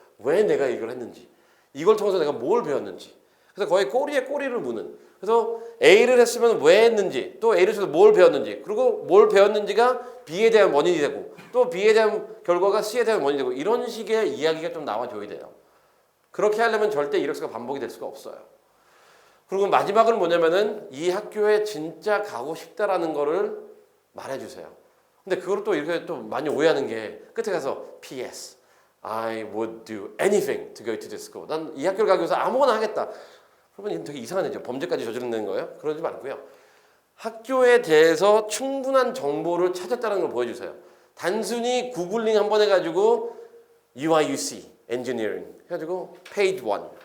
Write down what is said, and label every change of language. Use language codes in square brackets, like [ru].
[ko] 왜 내가 이걸 했는지 이걸 통해서 내가 뭘 배웠는지 그래서 거의 꼬리에 꼬리를 무는 그래서 A를 했으면 왜 했는지 또 A를 해서 뭘 배웠는지 그리고 뭘 배웠는지가 B에 대한 원인이 되고 또 B에 대한 결과가 C에 대한 원인이 되고 이런 식의 이야기가 좀 나와줘야 돼요. 그렇게 하려면 절대 이력서가 반복이 될 수가 없어요. 그리고 마지막은 뭐냐면은 이 학교에 진짜 가고 싶다라는 거를 말해주세요. 근데 그걸 또 이렇게 또 많이 오해하는 게 끝에 가서 P.S. [en] I would do anything to go to this school. [ko] 난 이 학교를 가기 위해서 아무거나 하겠다. 그러면 되게 이상한 얘기죠. 범죄까지 저지르는 거예요? 그러지 말고요. 학교에 대해서 충분한 정보를 찾았다는 걸 보여주세요. 단순히 구글링 한번 해가지고 UIUC, Engineering 해가지고 Page 1.